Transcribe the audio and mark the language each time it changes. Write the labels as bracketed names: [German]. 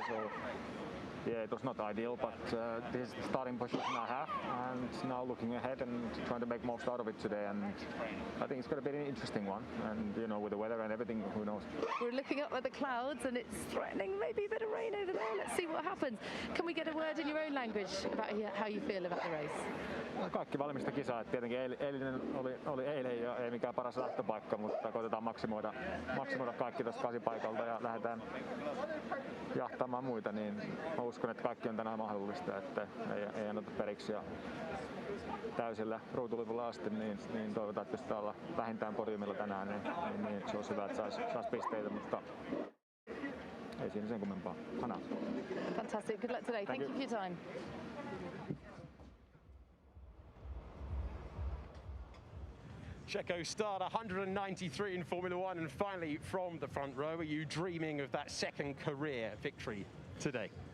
[English] So yeah, it was not ideal, but this is the starting position I have, and now looking ahead and trying to make most out of it today. And I think it's going to be an interesting one. And you know, with the weather and everything, who knows? We're looking up at the clouds, and it's threatening maybe a bit of rain over there. Let's see what happens. Can we get a word in your own language about how you feel about the race? [Finnish] No, kaikki valmista kisaa. Tietenkin eilinen oli eilen ja ei mikään paras lähtöpaikka, mutta koitetaan maksimoida kaikki tuosta 8 paikalta ja lähdetään jahtaamaan muita, niin mä uskon, että kaikki on tänään mahdollista, että ei anneta periksi ja täysillä ruutulipulla asti, niin toivotaan, että pystytään olla vähintään podiumilla tänään, niin se olisi hyvä, että saisi pisteitä, mutta ei siinä sen kummempaa. Hanaa. [English] Fantastic. Good luck today. Thank you for your time. Checo start 193 in Formula 1, and finally from the front row, are you dreaming of that second career victory today?